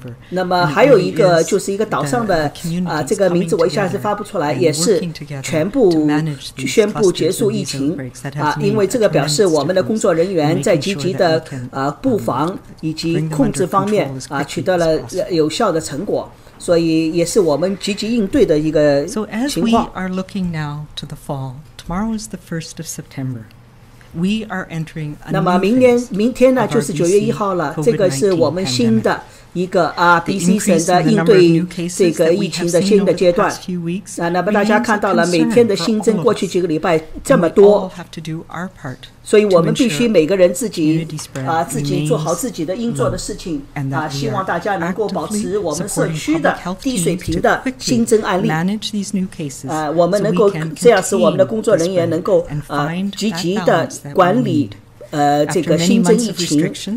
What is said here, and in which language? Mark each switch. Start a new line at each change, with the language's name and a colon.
Chinese: 那么还有一个就是一个岛上的这个名字我一下子发不出来，也是全部宣布结束疫情因为这个表示我们的工作人员在积极的布防以及控制方面取得了有效的成果，所以也是我们积极应对的一个情况。
English: So as we are looking now to the fall, tomorrow is the 1st of September. We are entering a
Chinese: 那么明天呢就是9月1号了，这个是我们新的一个BC 省的应对这个疫情的新的阶段。那么大家看到了每天的新增，过去几个礼拜这么多，所以我们必须每个人自己做好自己的应做的事情希望大家能够保持我们社区的低水平的新增案例我们能够这样使我们的工作人员能够积极的管理这个新增疫情，